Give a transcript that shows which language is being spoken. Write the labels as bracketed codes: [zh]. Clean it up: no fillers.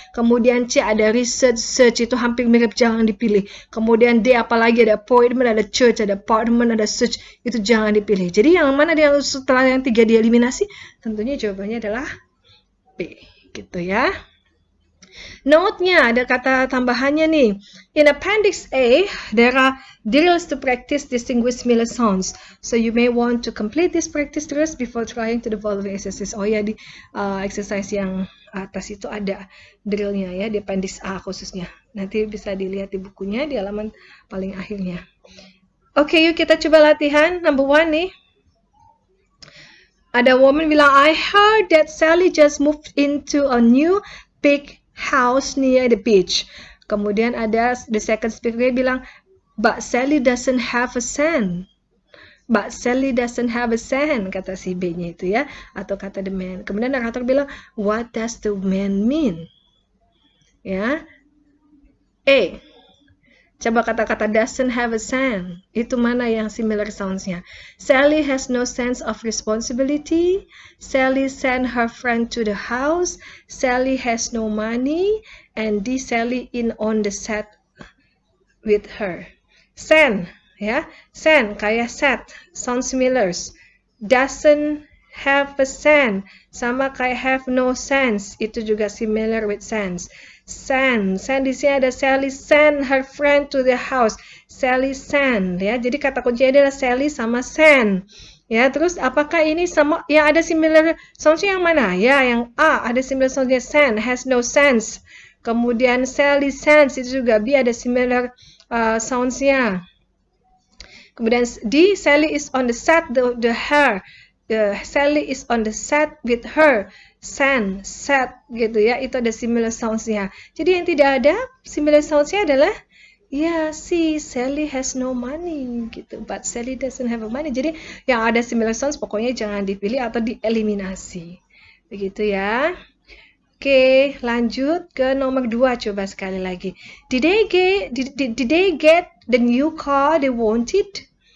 [id] Kemudian C ada research, search, itu hampir mirip, jangan dipilih. Kemudian D apalagi ada appointment, ada church, ada apartment, ada search, itu jangan dipilih. Jadi yang mana yang setelah yang 3 dieliminasi? Tentunya jawabannya adalah B, gitu ya. Note-nya ada kata tambahannya nih. [en] In Appendix A, there are drills to practice distinguish similar sounds. So you may want to complete this practice drills before trying to the following exercise. [id] Oh ya, di exercise yang atas itu ada drillnya ya, di Appendix A khususnya. Nanti bisa dilihat di bukunya di halaman paling akhirnya. Oke, yuk kita coba latihan. Number 1 nih. [en] Ada woman bilang, I heard that Sally just moved into a new big house near the beach. Kemudian ada the second speaker bilang, but Sally doesn't have a cent. But Sally doesn't have a cent, [id] kata si B-nya itu ya, atau kata [en] the man. Kemudian narator bilang, what does the man mean? Ya, A. [id] Coba kata-kata [en] doesn't have a cent. [id] Itu mana yang similar sounds-nya? [en] Sally has no sense of responsibility. Sally sent her friend to the house. Sally has no money. And D. Sally in on the set with her. Send, ya. Send, kayak set. Sound similar. Doesn't have a cent. [id] Sama kayak [en] have no sense. [id] Itu juga [en] similar with sense. Send [id] di sini ada [en] Sally send her friend to the house. Sally send, ya. [id] Jadi kata kuncinya adalah Sally sama send. Ya, terus apakah ini sama yang ada similar sounds-nya yang mana? Ya, yang A ada similar sounds-nya send, has no sense. Kemudian Sally sends itu juga B ada similar sounds-nya. [en] Kemudian D, Sally is on the set the her. Sally is on the set with her. [id] Send, set, gitu ya. Itu ada similar sounds-nya. Jadi yang tidak ada similar sounds-nya adalah ya, si Sally has no money gitu. [en] But Sally doesn't have a money. [id] Jadi yang ada similar sounds pokoknya jangan dipilih atau dieliminasi. Begitu ya. Oke, lanjut ke nomor 2 coba sekali lagi. [en] Did they get the new car they wanted?